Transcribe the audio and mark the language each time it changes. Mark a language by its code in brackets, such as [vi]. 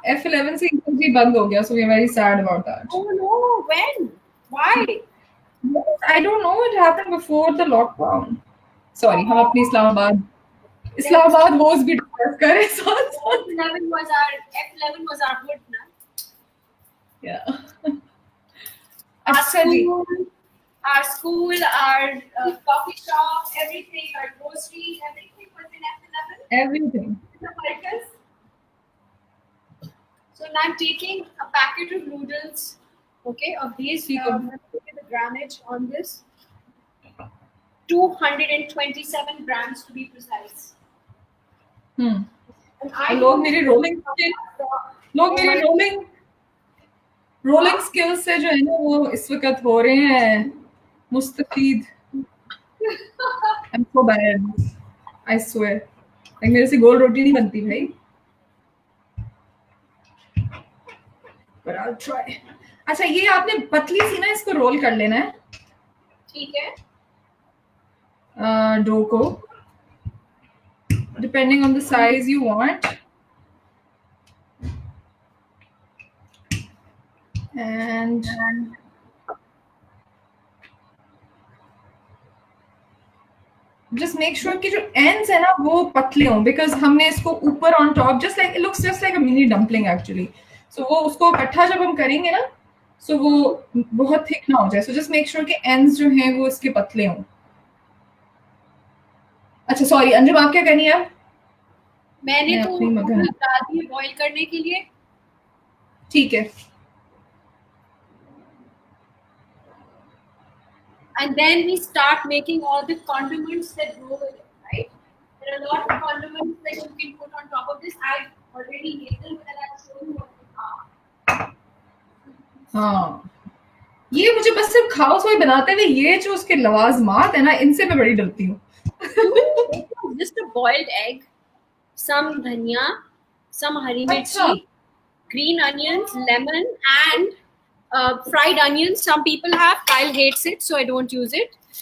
[en] F11 [hi] se Isa Ji band ho gaya [en] so we are very sad about that oh no when Why? I don't know what happened before the lockdown. [hi] Sorry, हम अपनी Islamabad was भी discuss करें साथ साथ. [en] F11 was our hood, na? Yeah. Our [hi] अच्छा जी. [en] school, our coffee shop, everything, our groceries, everything was in F11. Everything. The workers. So now I'm taking a packet of noodles, okay, of these. [hi] ठीक है. [en] Look at the grammage on this. 227 grams to be precise. And I [hi] लोग मेरी rolling skills से जो है ना वो इस वक्त हो रहे हैं मुस्तफीद. [en] I'm so bad. I swear. [hi] Like मेरे से गोल रोटी नहीं बनती भाई. [en] But I'll try. [hi] अच्छा ये आपने पतली सी ना इसको रोल कर लेना है. ठीक है. डो को [en] depending on the size you want. And just make sure [hi] कि जो ends है ना वो पतले हों [en] because [hi] हमने इसको ऊपर [en] on top just like it looks just like a mini dumpling actually. [hi] So वो उसको इकट्ठा जब हम करेंगे ना so वो बहुत thick ना हो जाए. [en] So just make sure [hi] कि ends जो हैं वो इसके पतले हों. अच्छा सॉरी अंजुम आप क्या करनी है अब? मैंने तो डाल दिए बॉईल करने के लिए. ठीक है. [en] And then we start making all the condiments that go with it, right? There are a lot of condiments that you can put on top of this. I've already made them and I'll show you what they are. [hi] हाँ ये मुझे बस सिर्फ खाओ सोई बनाते हुए ये जो उसके लवाजमात है ना इनसे मैं बड़ी डरती हूँ. [en] Just a boiled egg, some dhania, some hari mirchi, green onions, lemon, and fried onions. Some people have. Kyle hates it, so I don't use it.